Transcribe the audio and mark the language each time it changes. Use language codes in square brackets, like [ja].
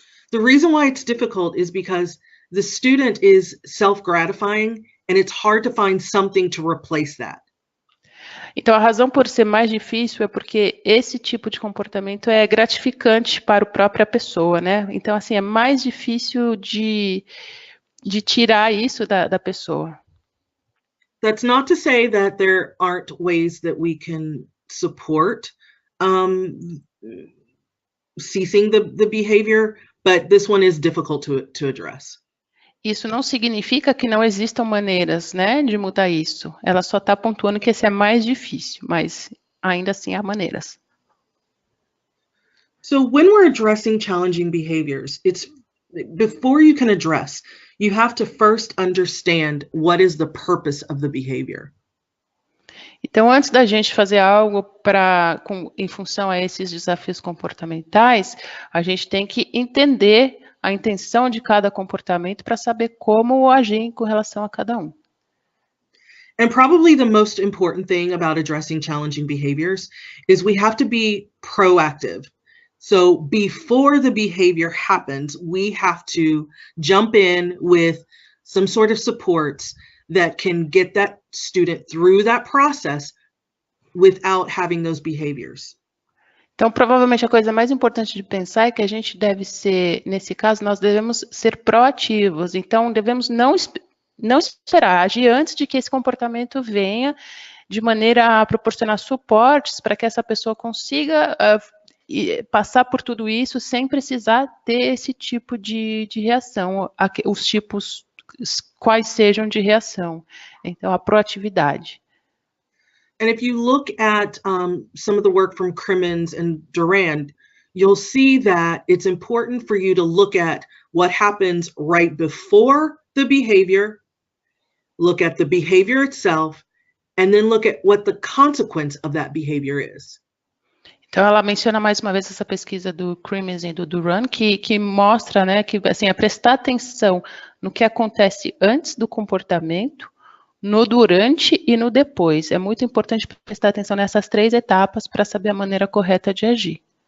[en] The reason why it's difficult is because the student is self-gratifying and it's hard to find something to replace that. [pt] Então, a razão por ser mais difícil é porque esse tipo de comportamento é gratificante para a própria pessoa, né? Então, assim, é mais difícil de tirar isso da pessoa. [en] That's not to say that there aren't ways that we can support ceasing the behavior, but this one is difficult to address. [pt] Isso não significa que não existam maneiras, né, de mudar isso. Ela só está pontuando que esse é mais difícil, mas ainda assim há maneiras. [en] So when we're addressing challenging behaviors, it's before you can address, you have to first understand what is the purpose of the behavior. [pt] Então, antes da gente fazer algo em função a esses desafios comportamentais, a gente tem que entender a intenção de cada comportamento para saber como agir com relação a cada um. [en] And probably the most important thing about addressing challenging behaviors is we have to be proactive. So before the behavior happens, we have to jump in with some sort of supports that can get that student through that process without having those behaviors. [pt] Então, provavelmente a coisa mais importante de pensar é que a gente deve ser, nesse caso, nós devemos ser proativos. Então, devemos não esperar, agir antes de que esse comportamento venha, de maneira a proporcionar suportes para que essa pessoa consiga passar por tudo isso sem precisar ter esse tipo de reação, os tipos quais sejam de reação. Então, a proatividade. [en] And if you look at some of the work from Crimmins and Durand, you'll see that it's important for you to look at what happens right before the behavior, look at the behavior itself, and then look at what the consequence of that behavior is. [pt] Então, ela menciona mais uma vez essa pesquisa do Crimmins e do Durand, que mostra, né, que assim, é prestar atenção no que acontece antes do comportamento, no durante e no depois. É muito importante prestar atenção nessas três etapas para saber a maneira correta de agir.